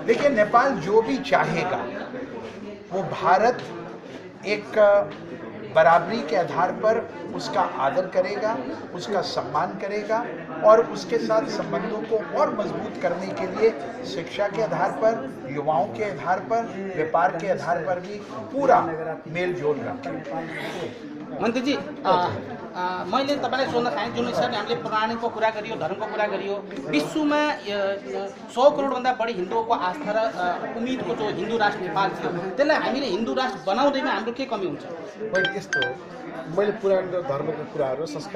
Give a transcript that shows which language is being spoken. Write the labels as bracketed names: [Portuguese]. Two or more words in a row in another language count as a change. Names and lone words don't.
[Hindi] देखिए, नेपाल जो भी चाहेगा वो भारत एक बराबरी के आधार पर उसका आदर करेगा, उसका सम्मान करेगा और उसके साथ संबंधों को और मजबूत करने के लिए शिक्षा के आधार पर, युवाओं के आधार पर, व्यापार के आधार पर भी पूरा मेल जोल रखेगा। [Nepali] मन्त्रीजी, मैले तपाईँलाई सोध्न चाहेँ, जुन हिसाबले हामीले पुराणको कुरा गरियो, धर्मको कुरा गरियो, विश्वमा 100 करोडभन्दा बढी हिन्दूको आस्था र उम्मिदको जो हिन्दू राष्ट्र नेपाल थियो, त्यसलाई हामीले हिन्दू राष्ट्र बनाउँदैमा हाम्रो के कमी हुन्छ? मैले यस्तो मैले पुराण र धर्मको कुराहरू, संस्कार